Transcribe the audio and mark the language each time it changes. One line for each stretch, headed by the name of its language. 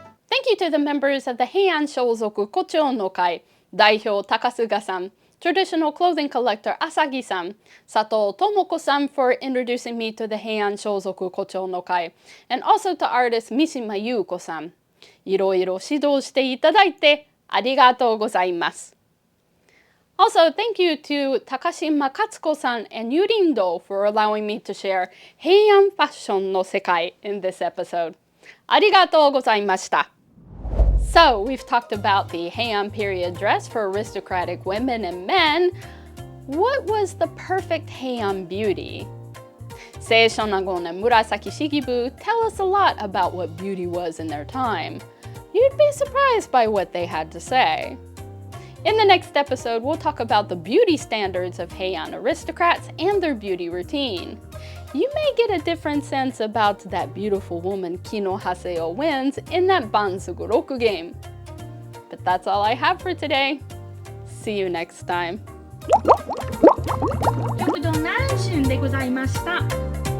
English: Thank you to the members of the Heian Shozoku Kocho-no-kai, 代表 Takasuga-san, traditional clothing collector Asagi-san, Sato Tomoko-san for introducing me to the Heian Shozoku Kocho-no-kai, and also to artist Mishima Yuko-san.
Japanese: いろいろ指導していただいてありがとうございます。
English: Also, thank you to Takashima Katsuko-san and Yurindo for allowing me to share Heian Fashion no Sekai in this episode.
Japanese: ありがとうございました。
English: So, we've talked about the Heian period dress for aristocratic women and men. What was the perfect Heian beauty? Sei Shonagon and Murasaki Shikibu tell us a lot about what beauty was in their time. You'd be surprised by what they had to say. In the next episode, we'll talk about the beauty standards of Heian aristocrats and their beauty routine. You may get a different sense about that beautiful woman Kino Haseo wins in that Bansuguroku game. But that's all I have for today. See you next time.
Japanese: 極度何春でございました。